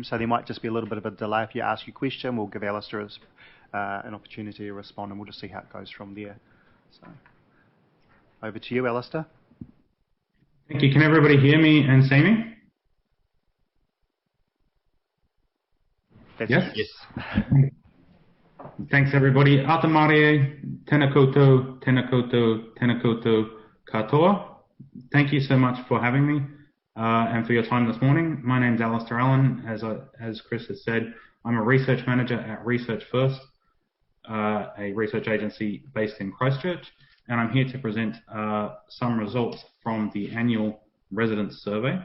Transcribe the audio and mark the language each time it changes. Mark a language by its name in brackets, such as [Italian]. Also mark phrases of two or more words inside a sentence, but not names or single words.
[English] So there might just be a little bit of a delay. If you ask your question, we'll give Alistair an opportunity to respond, and we'll just see how it goes from there. So over to you, Alistair. Thank you. Can everybody hear me and see me? Yes? Yes. Thanks, everybody. [Māori] Ata Marie, tēnā koutou, tēnā koutou, tēnā koutou katoa. [English] Thank you so much for having me and for your time this morning. My name's Alistair Allen. As Chris has said, I'm a research manager at Research First, a research agency based in Christchurch, and I'm here to present some results from the annual residents survey.